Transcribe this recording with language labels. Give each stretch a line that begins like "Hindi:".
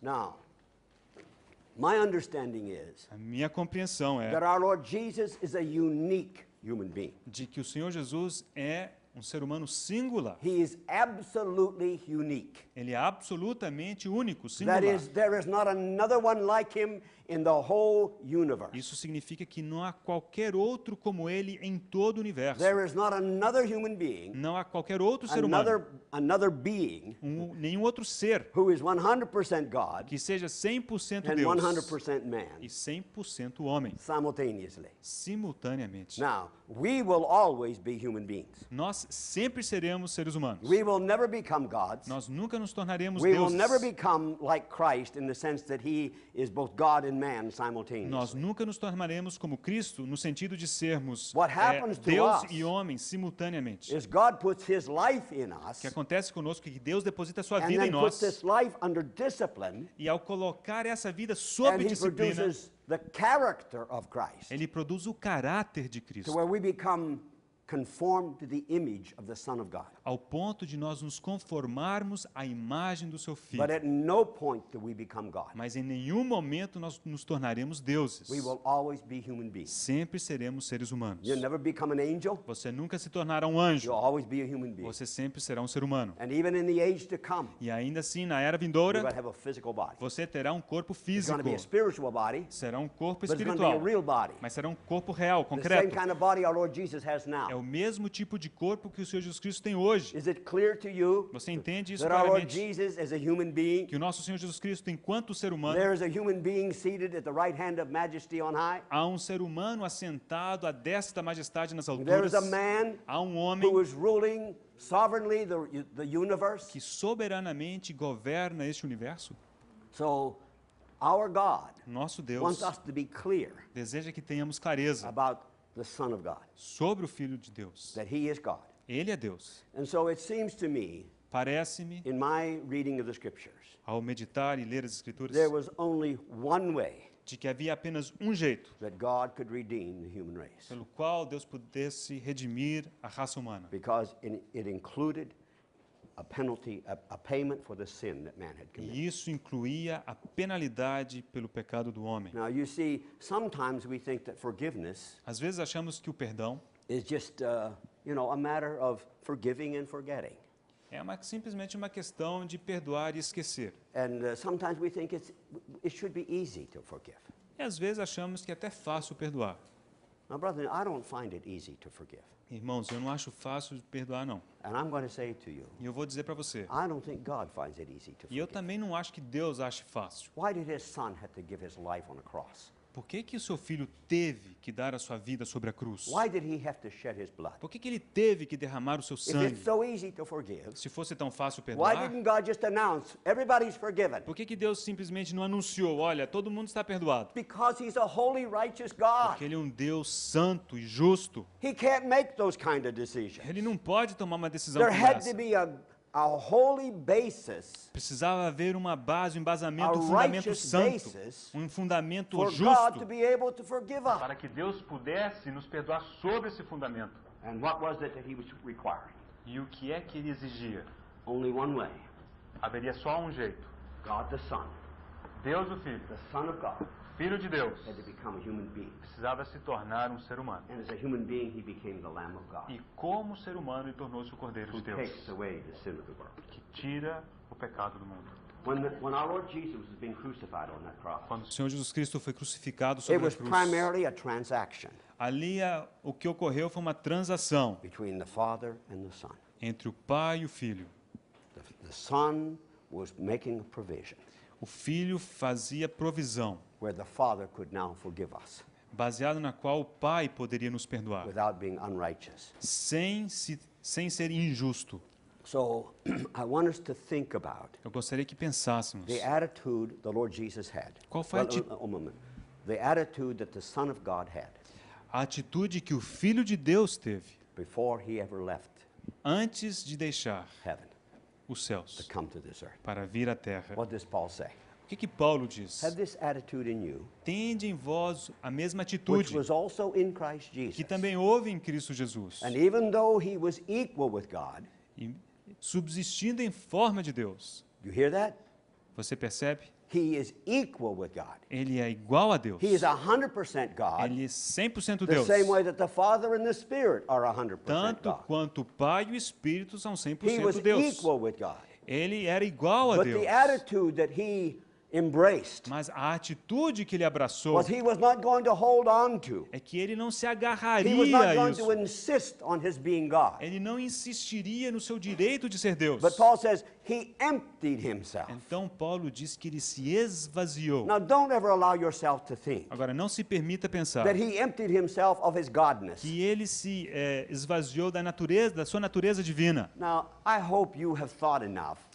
English: Now, my understanding is
Portuguese: A minha compreensão é
English: that our Lord Jesus is a unique human being.
Portuguese: de que o Senhor Jesus é um ser humano singular.
English: He is absolutely unique.
Portuguese: Ele é absolutamente único,
English: That
Portuguese: singular.
English: is, there is not another one like him in the whole universe.
Portuguese: Isso significa que não há qualquer outro como ele em todo o universo.
English: There is not another human being,
Portuguese: Não há qualquer outro ser humano,
English: another being
Portuguese: nenhum outro ser
English: who is 100% God
Portuguese: que seja 100%
English: and
Portuguese: Deus
English: 100% man
Portuguese: e 100% homem,
English: simultaneously.
Portuguese: simultaneamente.
English: Now, we will always be human beings.
Portuguese: Nós sempre seremos seres humanos.
English: We will never become gods.
Portuguese: Nós nunca nos tornaremos
English: We will
Portuguese: deuses.
English: never become like Christ in the sense that he is both God and man
Portuguese: Nós
English: simultaneously.
Portuguese: nunca nos tornaremos como Cristo no sentido de sermos
English: What happens to
Portuguese: Deus
English: us
Portuguese: e homem simultaneamente.
English: Is God puts his life in
Portuguese: O
English: us
Portuguese: que acontece conosco é que Deus deposita a sua
English: and
Portuguese: vida em
English: then puts
Portuguese: nós
English: this life under discipline,
Portuguese: e ao colocar essa vida
English: and
Portuguese: sob
English: he
Portuguese: disciplina,
English: produces the character of Christ
Portuguese: ele produz o caráter de
English: to
Portuguese: Cristo,
English: where we become conformed to the image of the Son of God.
Portuguese: ao ponto de nós nos conformarmos à imagem do seu Filho.
English: But at no point do we become God.
Portuguese: Mas em nenhum momento nós nos tornaremos deuses.
English: We will always be human beings.
Portuguese: Sempre seremos seres humanos.
English: You'll never become an angel.
Portuguese: Você nunca se tornará um anjo.
English: You'll always be a human being.
Portuguese: Você sempre será um ser humano.
English: And even in the age to come,
Portuguese: E ainda assim, na era
English: you're
Portuguese: vindoura,
English: going to have a physical body.
Portuguese: você terá um corpo
English: It's
Portuguese: físico.
English: going to be a spiritual body,
Portuguese: Será um corpo
English: but it's going to be a
Portuguese: espiritual.
English: real body.
Portuguese: Mas será um corpo real,
English: The same
Portuguese: concreto.
English: kind of body our Lord Jesus has
Portuguese: É
English: now.
Portuguese: o mesmo tipo de corpo que o Senhor Jesus Cristo tem hoje.
English: Is it clear to you
Portuguese: Você entende isso
English: that our Lord
Portuguese: claramente?
English: Jesus, as a human being,
Portuguese: Que o nosso Senhor Jesus Cristo, enquanto ser humano,
English: there is a human being seated at the right hand of majesty on high?
Portuguese: há um ser humano assentado à destra da majestade nas
English: There
Portuguese: alturas.
English: is a man
Portuguese: Há um
English: who
Portuguese: homem
English: is ruling sovereignly the universe.
Portuguese: que soberanamente governa este universo.
English: So, our God
Portuguese: Nosso
English: wants
Portuguese: Deus
English: us to be clear
Portuguese: deseja que tenhamos clareza
English: about the Son of God,
Portuguese: sobre o Filho de Deus.
English: that he is God.
Portuguese: Ele é Deus.
English: And so it seems to me,
Portuguese: Parece-me,
English: in my reading of the scriptures,
Portuguese: ao meditar e ler as Escrituras,
English: there was only one way
Portuguese: de que havia apenas um jeito
English: that God could redeem the human race,
Portuguese: pelo qual Deus pudesse redimir a raça humana.
English: because it included a penalty, a payment for the sin that man had committed.
Portuguese: E isso incluía a penalidade pelo pecado do homem.
English: Now, you see, sometimes we think that forgiveness
Portuguese: Às vezes achamos que o perdão
English: is just, a matter of forgiving and forgetting.
Portuguese: é simplesmente uma questão de perdoar e esquecer.
English: And sometimes we think it should be easy to forgive.
Portuguese: E às vezes achamos que é até fácil perdoar.
English: Now, brother, I don't find it easy to forgive.
Portuguese: Irmãos, eu não acho fácil de perdoar, não.
English: And I'm going to say to you,
Portuguese: E eu vou dizer para você.
English: I don't think God finds it easy to
Portuguese: E eu
English: forgive.
Portuguese: também não acho que Deus ache fácil.
English: Why did his son have to give his life on a cross?
Portuguese: por que que o seu filho teve que dar a sua vida sobre a cruz?
English: Why did he have to shed his blood?
Portuguese: Por que que ele teve que derramar o seu
English: If
Portuguese: sangue?
English: it's so easy to forgive,
Portuguese: Se fosse tão fácil
English: why
Portuguese: perdoar,
English: didn't God just announce everybody's forgiven?
Portuguese: por que que Deus simplesmente não anunciou, olha, todo mundo está perdoado?
English: Because he's a holy, righteous God.
Portuguese: Porque ele é um Deus santo e justo.
English: He can't make those kind of decisions.
Portuguese: Ele não pode tomar uma decisão
English: There
Portuguese: como
English: had
Portuguese: essa.
English: to be a holy basis
Portuguese: Precisava haver uma base, um
English: a
Portuguese: embasamento, um fundamento
English: righteous
Portuguese: santo,
English: basis
Portuguese: um fundamento
English: for God to
Portuguese: justo,
English: be able to forgive us.
Portuguese: para que Deus pudesse nos perdoar sobre esse fundamento.
English: And what was it that he was requiring?
Portuguese: E o que é que ele exigia?
English: Only one way.
Portuguese: Haveria só um jeito.
English: God the Son,
Portuguese: Deus o Filho,
English: the Son of God,
Portuguese: Filho de Deus,
English: had to become a human being.
Portuguese: precisava se tornar um ser humano.
English: And as a human being, he became the Lamb of God,
Portuguese: E como ser humano, ele tornou-se o Cordeiro
English: who
Portuguese: de Deus,
English: takes away the sin of the world.
Portuguese: que tira o pecado do mundo.
English: When our Lord Jesus was being crucified on that cross,
Portuguese: Quando o Senhor Jesus Cristo foi crucificado
English: it
Portuguese: sobre a
English: was
Portuguese: cruz,
English: primarily a transaction
Portuguese: ali o que ocorreu foi uma transação
English: between the Father and the Son.
Portuguese: entre o Pai e o Filho.
English: The Son was making a provision
Portuguese: O Filho fazia provisão,
English: where the Father could now forgive us
Portuguese: baseado na qual o Pai poderia nos perdoar,
English: without being unrighteous.
Portuguese: sem ser injusto.
English: So I want us to think about
Portuguese: Eu gostaria que pensássemos
English: the attitude the Lord Jesus had.
Portuguese: Qual foi a
English: a moment. The attitude that the Son of God had
Portuguese: a atitude que o Filho de Deus teve
English: before he ever left
Portuguese: antes de deixar
English: heaven
Portuguese: os
English: to
Portuguese: céus
English: come to this earth.
Portuguese: para vir à terra.
English: What does Paul say?
Portuguese: O que Paulo diz?
English: Have this attitude in you,
Portuguese: Tende em vós a mesma
English: which
Portuguese: atitude
English: was also in Christ
Portuguese: que
English: Jesus.
Portuguese: também houve em Cristo Jesus.
English: And even though he was equal with God,
Portuguese: E subsistindo em forma de Deus.
English: you hear that?
Portuguese: Você percebe?
English: He is equal with God.
Portuguese: Ele é igual a Deus.
English: He is 100% God,
Portuguese: Ele é 100%
English: the
Portuguese: Deus.
English: same way that the Father and the Spirit are 100%
Portuguese: Tanto
English: God.
Portuguese: quanto o Pai e o Espírito são
English: He was
Portuguese: 100% Deus.
English: equal with God.
Portuguese: Ele era igual a
English: But
Portuguese: Deus.
English: the attitude that he embraced
Portuguese: Mas a atitude que ele abraçou
English: was he was not going to hold on to.
Portuguese: é que ele não se
English: He was
Portuguese: agarraria
English: not
Portuguese: a
English: going
Portuguese: isso.
English: to insist on his being God.
Portuguese: Ele não insistiria no seu direito de ser Deus.
English: But Paul says he emptied himself.
Portuguese: Então Paulo diz que ele se esvaziou.
English: Now don't ever allow yourself to think
Portuguese: Agora, não se permita pensar
English: that he emptied himself of his godness.
Portuguese: que ele se esvaziou da sua natureza divina.
English: Now, I hope you have thought enough